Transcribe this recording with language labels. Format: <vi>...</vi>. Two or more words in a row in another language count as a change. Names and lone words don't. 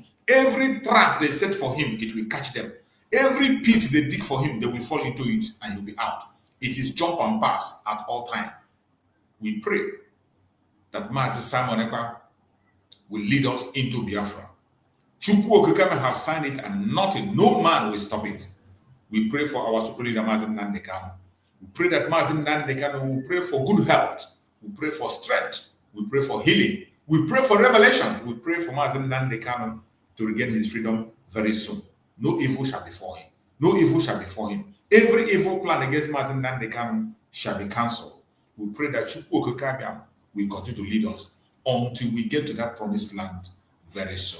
<en>Every trap they set for him, it will catch them. Every pit they dig for him, they will fall into it and he'll be out. It is jump and pass at all time. We pray that Mazi Simon Ekpa will lead us into Biafra. Chukwu Okike have signed it and no man will stop it. We pray for our Supreme Leader, Mazi Nnamdi Kanu. We pray that Mazi Nnamdi Kanu will pray for good health. We pray for strength. We pray for healing. We pray for revelation. We pray for Mazi Nnamdi Kanu to regain his freedom very soon. No evil shall befall him. No evil shall befall him. Every evil plan against Mazi Nnamdi Kanu shall be cancelled. We pray that Chukwu Okike will continue to lead us until we get to that promised land very soon.</en>